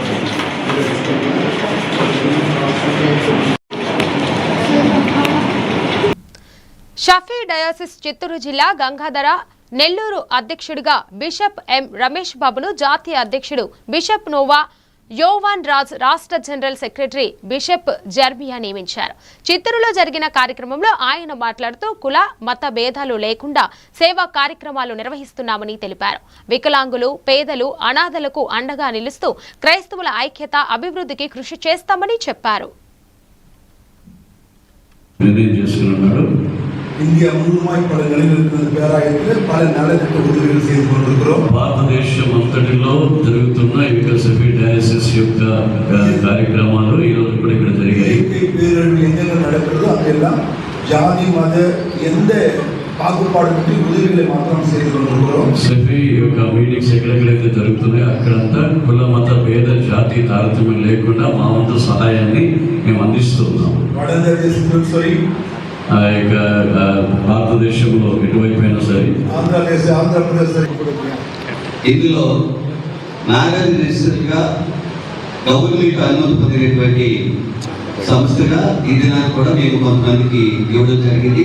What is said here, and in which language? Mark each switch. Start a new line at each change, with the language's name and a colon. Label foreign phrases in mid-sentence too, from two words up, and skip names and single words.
Telugu: షఫీ డయాసిస్ చిత్తూరు జిల్లా గంగాధర నెల్లూరు అధ్యక్షుడిగా బిషప్ ఎం రమేష్ బాబును జాతీయ అధ్యక్షుడు బిషప్ నోవా యోవాన్ రాజ్ రాష్ట్ర
English: general secretary
Telugu: బిషప్ జర్మియా నియమించారు. చిత్తూరులో జరిగిన కార్యక్రమంలో ఆయన మాట్లాడుతూ కుల మత భేదాలు లేకుండా సేవా కార్యక్రమాలు నిర్వహిస్తున్నామని తెలిపారు. వికలాంగులు, పేదలు, అనాథలకు అండగా నిలుస్తూ క్రైస్తవుల ఐక్యత, అభివృద్ధికి కృషి చేస్తామని చెప్పారు.
Tamil: இந்தியா முழுமாய் பல நிலையில் இருக்கிற பேராயத்தில் பல நலத்திட்ட உதவிகள் செய்து கொண்டிருக்கிறோம்.
Telugu: భారతదేశం అంతటిలో జరుగుతున్న షఫీ డయాసిస్ యొక్క కార్యక్రమాలు ఈ రోజు కూడా ఇక్కడ జరిగాయి.
Tamil: பேரழிவு எங்கெங்க நடக்கிறதோ அங்கெல்லாம் ஜாதி மத எந்த பாகுபாடுமின்றி உதவிகளை மாத்திரம் செய்து கொண்டிருக்கிறோம்.
Telugu: షఫీ యొక్క మీటింగ్స్ ఎక్కడెక్కడైతే జరుగుతున్నాయో అక్కడంతా కుల మత భేద జాతి తారతమ్యం లేకుండా మా వంతు సహాయాన్ని మేము అందిస్తున్నాం.
Tamil: வடதேசத்தில் சரி,
Telugu: ఆ యొక్క భారతదేశంలో ఎటువైపోయినా సరే, ఆంధ్రప్రదేశ్ ఇందులో నాగార్జునగా గవర్నమెంట్ అనుమతి పొందినటువంటి సంస్థగా ఈ దినాన్ని కూడా మేము కొంతమందికి ఇవ్వడం జరిగింది.